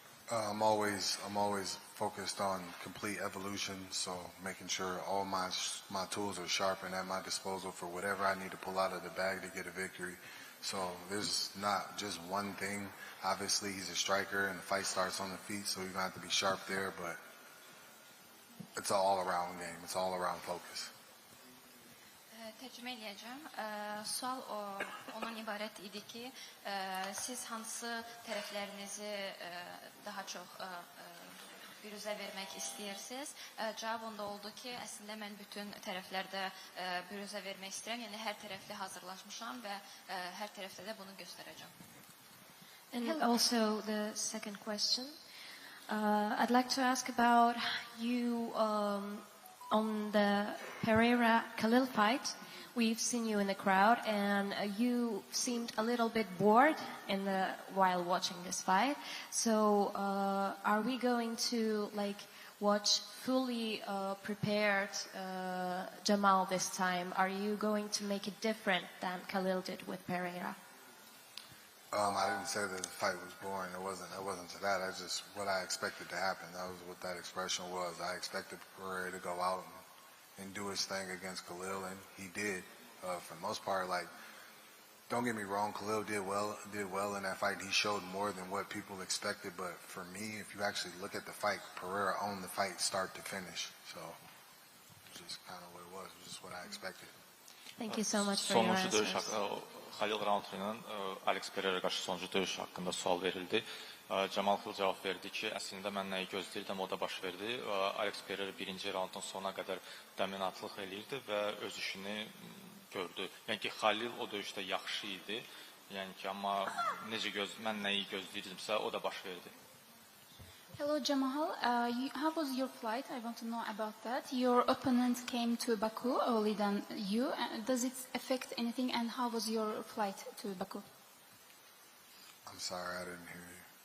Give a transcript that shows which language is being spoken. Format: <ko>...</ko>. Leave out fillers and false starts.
<en>I'm always focused on complete evolution, so making sure all my tools are sharp and at my disposal for whatever I need to pull out of the bag to get a victory. So there's not just one thing. Obviously, he's a striker, and the fight starts on the feet, so you're going to have to be sharp there, but it's an all-around game. It's all-around focus.</en> <az>Tercüme edeceğim. Sual ondan ibaret idi ki, siz hansı tərəflərinizi daha çox bürüzə vermək istəyirsiniz? Cavab onda oldu ki, əslində mən bütün tərəflərdə bürüzə vermək istəyirəm. Yəni hər tərəfli hazırlaşmışam və hər tərəfdə də bunu göstərəcəm.</az> <en>And also the second question, I'd like to ask about you on the Pereira-Khalil fight. We've seen you in the crowd, and you seemed a little bit bored while watching this fight. So, are we going to watch fully prepared Jamal this time? Are you going to make it different than Khalil did with Pereira? I didn't say that the fight was boring. It wasn't to that. That's just what I expected to happen. That was what that expression was. I expected Pereira to go out and do his thing against Khalil, and he did. For the most part, don't get me wrong, Khalil did well in that fight. He showed more than what people expected. But for me, if you actually look at the fight, Pereira owned the fight start to finish. So it's just kind of what it was. It was just what I expected. Thank you so much for your answers.</en> <az>Halil Roundtree-nin Alex Pereira qarşı sonuncu döyüş haqqında sual verildi. Camal Hill cavab verdi ki, əslində mən nəyi gözləyirdim, o da baş verdi. Alex Pereira birinci raundun sonuna qədər təminatlıq eləyirdi və öz işini gördü. Yəni ki, Halil o döyüşdə yaxşı idi. Yəni ki, amma mən nəyi gözləyirdimsə, o da baş verdi.</az> <en>Hello Jamal, how was your flight? I want to know about that. Your opponent came to Baku early than you. Does it affect anything, and how was your flight to Baku? I'm sorry, I didn't hear you.</en>